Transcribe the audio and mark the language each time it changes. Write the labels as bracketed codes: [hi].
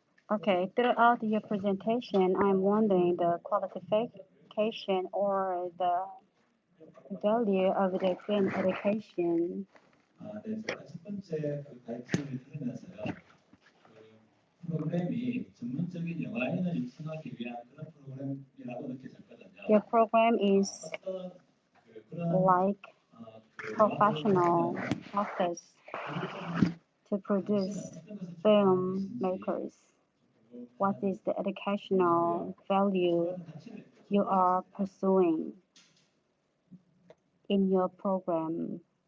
[en] Okay, throughout your presentation, I'm wondering the qualification or the value of the Korean education. [ko] 네, 제가 첫 번째 그 발표를 들으면서요. 그 프로그램이 전문적인 영화인을 육성하기 위한 그런 프로그램이라고 느껴졌거든요. [en] Your program is [ko] 어떤 [en] like professional office to produce filmmakers. What is the educational value you are pursuing in your program?